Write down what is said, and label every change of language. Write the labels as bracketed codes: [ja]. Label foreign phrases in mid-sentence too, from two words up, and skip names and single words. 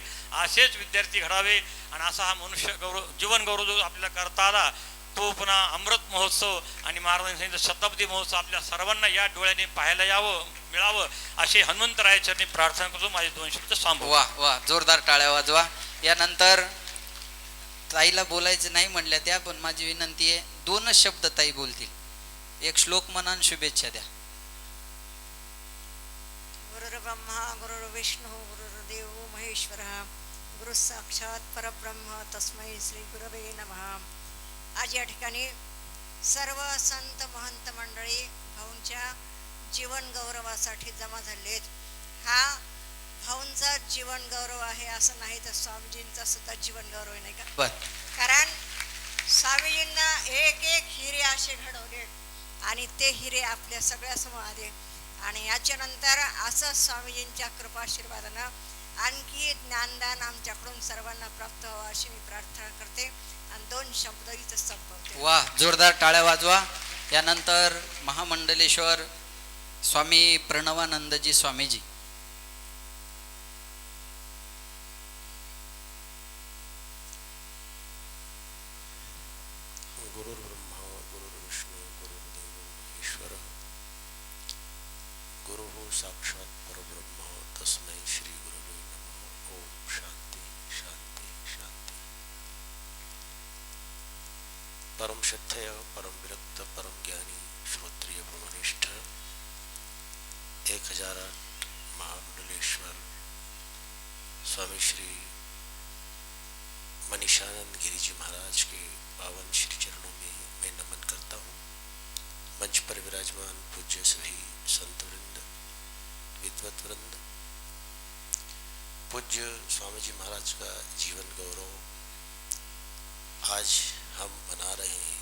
[mr] असेच विद्यार्थी घडावे आणि असा हा मनुष्य गौरव जीवन गौरव जो आपल्याला करता आला तो पुन्हा अमृत महोत्सव आणि महाराजांनी सांगितलं शताब्दी महोत्सव आपल्या सर्वांना या डोळ्याने पाहायला यावं, मिळावं अशी हनुमंतरायाचरणी प्रार्थना करतो. माझे 2 शब्द सांगू. वा जोरदार टाळ्या वाजवा. यानंतर ताईला बोलायचं नाही म्हणल्या त्या, पण माझी विनंती आहे 2 शब्द ताई बोलतील. एक श्लोक म्हणा आणि शुभेच्छा द्या. [sa] गुरुर्ब्रह्मा गुरुर्विष्णू गुरुर्देव महेश्वरः गुरु साक्षात परब्रह्म तस्मै श्री गुरवे नमः. [mr] आज या ठिकाणी सर्व संत महंत मंडळी भाऊंच्या जीवन गौरवासाठी जमा झालेत. हा भाऊंचा जीवन गौरव आहे असं नाही तर स्वामीजींचा सुद्धा जीवन गौरव आहे, नाही का? बर. कारण स्वामीजींना एक एक हिरे असे घडवले आणि ते हिरे आपल्या सगळ्यासमोर आले. आणि याच्यानंतर असं स्वामीजींच्या कृपाशीर्वादानं आणखी ज्ञानदान आमच्याकडून सर्वांना प्राप्त व्हावं अशी मी प्रार्थना करते आणि 2 शब्द इथं संपवते. वा, जोरदार टाळ्या वाजवा. यानंतर महामंडलेश्वर स्वामी प्रणवानंदजी स्वामीजी. [sa] गुरुर्ब्रह्मा गुरुर्विष्णू गुरुर्देव महेश्वर गुरुः साक्षात् परब्रह्म तस्मै श्री गुरुवे नमः. ओम शांती शांती शांती. [hi] परम श्रद्धेय परम विरक्त परम ज्ञानी श्रोत्रिय ब्रह्मनिष्ठ 1008 महामंडलेश्वर स्वामी श्री मनीषानंद गिरिजी महाराज के पावन श्री चरणों में मैं नमन करता हूँ. मंच पर विराजमान पूज्य सभी संत वृंद, विद्वत वृंद, पूज्य स्वामी जी महाराज का जीवन गौरव आज हम मना रहे हैं.